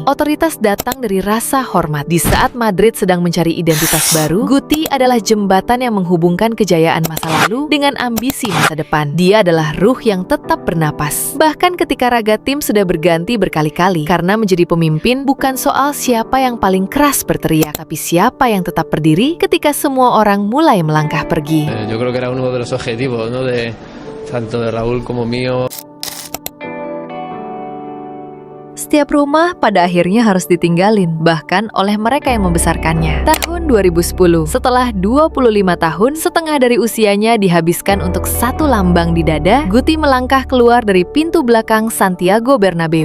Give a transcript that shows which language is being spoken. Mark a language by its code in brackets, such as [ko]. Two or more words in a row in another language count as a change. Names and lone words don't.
[id] Otoritas datang dari rasa hormat. Di saat Madrid sedang mencari identitas baru, Guti adalah jembatan yang menghubungkan kejayaan masa lalu dengan ambisi masa depan. Dia adalah ruh yang tetap bernapas. Bahkan ketika raga tim sudah berganti berkali-kali, karena menjadi pemimpin bukan soal siapa yang paling keras berteriak, tapi siapa yang tetap berdiri ketika semua orang mulai melangkah pergi. [es] Yo creo que era uno de los objetivos, ¿no? De tanto de Raúl como mío. [id] Setiap rumah pada akhirnya harus ditinggalin, bahkan oleh mereka yang membesarkannya. Tahun 2010, setelah 25 tahun, setengah dari usianya dihabiskan untuk satu lambang di dada, Guti melangkah keluar dari pintu belakang Santiago Bernabeu.